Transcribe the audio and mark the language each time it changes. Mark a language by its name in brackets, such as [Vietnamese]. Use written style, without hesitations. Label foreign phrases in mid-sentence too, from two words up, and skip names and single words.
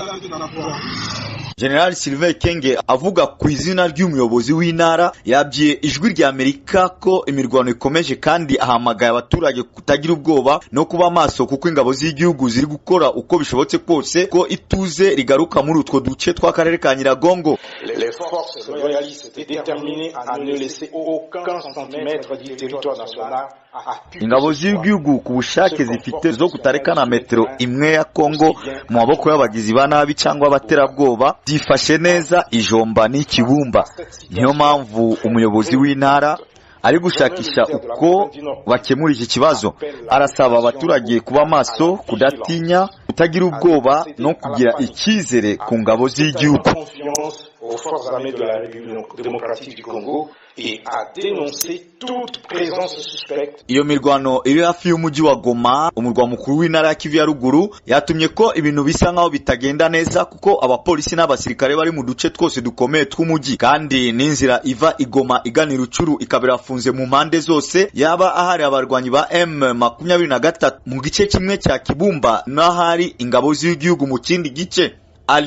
[Kinyarwanda] General Sylvain Kenge avuga ku izina ry'umuyobozi w'intara yabwiye Ijwi rya Amerika ko imirwano ikomeje kandi ahamagaye abaturage kutagira ubwoba no kuba maso, kuko ingabo z'igihugu ziri gukora uko bishobotse kose ko ituze rigaruka muri utwo duce tw'akarere ka Nyiragongo. [French] Les forces loyalistes étaient déterminées à ne laisser aucun centimètre du territoire national. [Kinyarwanda] Ingabo z'igihugu ku bushake zifite zo kutarekana metero imwe ya Kongo mu maboko y'abagizi ba nabi cyangwa abaterabwoba zifashe neza Ijomba n'Ikibumba. Niyo mpamvu umuyobozi w'intara ari gushakisha uko bakemura iki kibazo. Arasaba abaturage kuba maso, kudatinya, kutagira ubwoba no kugira icyizere ku ngabo z'igihugu. [French] Aux forces armées de la République démocratique du Congo et à dénoncer toute présence suspecte. [Kinyarwanda] Iyo mirwano iri hafi y'umujyi wa Goma, umurwa mukuru w'intara ya Kivu ya ruguru, yatumye ko ibintu bisa nkaho bitagenda neza, kuko abapolisi n'abasirikare bari mu duce twose dukomeye tw'umujyi, kandi n'inzira iva Igoma igana Rucuru ikabira afunze mu mpande zose, yaba ahari abarwanyi ba M23 mu gice kimwe cya Kibumba n'ahari ingabo z'igihugu mu kindi gice.